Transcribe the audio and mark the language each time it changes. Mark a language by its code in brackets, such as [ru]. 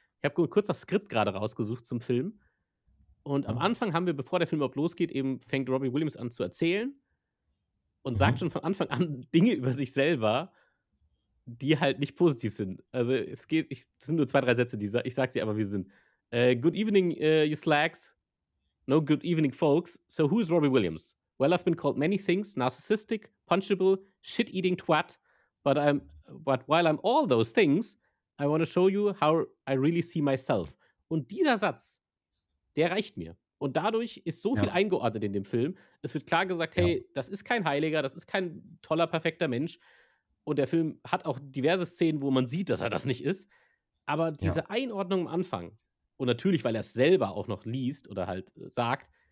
[de] Ich habe kurz das Skript gerade rausgesucht zum Film, und am Anfang haben wir, bevor der Film überhaupt losgeht, eben fängt Robbie Williams an zu erzählen und sagt schon von Anfang an Dinge über sich selber, die halt nicht positiv sind. Also es geht, das sind nur 2-3 Sätze, ich sage sie aber, wie sie sind. [en] Good evening, you slags. No, good evening, folks. So who is Robbie Williams? Well, I've been called many things, narcissistic, punchable, shit-eating twat, but while I'm all those things, I want to show you how I really see myself. [de] Und dieser Satz, der reicht mir. Und dadurch ist so viel eingeordnet in dem Film. Es wird klar gesagt, hey, das ist kein Heiliger, das ist kein toller, perfekter Mensch. Und der Film hat auch diverse Szenen, wo man sieht, dass er das nicht ist. Aber diese Einordnung am Anfang, und natürlich, weil er es selber auch noch liest oder halt sagt,